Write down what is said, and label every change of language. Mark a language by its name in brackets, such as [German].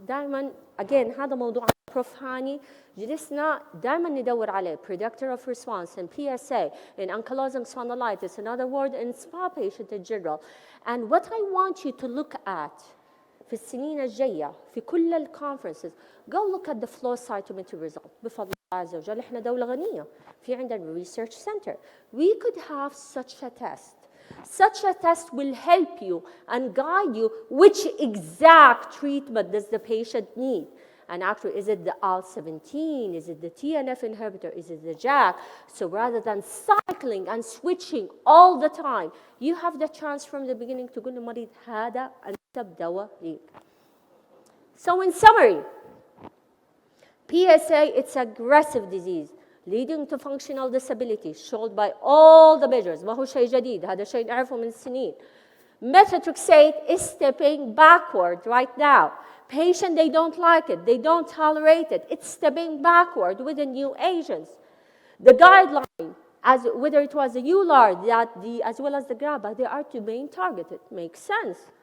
[Arabic] دائما, again, هذا موضوع Prof هاني جلسنا دائما ندور عليه. [English] Predictor of response in PSA, in ankylosing spondylitis, in other words, in SPA patient in general. And what I want you to look at [Arabic] في السنين الجاية في كل الكونفرنسز, [English] go look at the flow cytometry result. [Arabic] بفضل الله عز وجل احنا دولة غنية. في عندنا [English] research center. We could have such a test. Such a test will help you and guide you which exact treatment does the patient need. And actually, is it the IL-17? Is it the TNF inhibitor? Is it the JAK? So rather than cycling and switching all the time, you have the chance from the beginning to go to [Arabic] المريض هذا أنسب دواء ليك. [English] So in summary, PSA, it's aggressive disease leading to functional disability showed by all the measures. [Arabic] ما هو شيء جديد, هذا شيء نعرفه من السنين. [English] Methotrexate is stepping backward right now. Patient, they don't like it. They don't tolerate it. It's stepping backward with the new agents. The guideline, whether it was the ULAR, as well as the GRABA, they are domain targeted. Makes sense.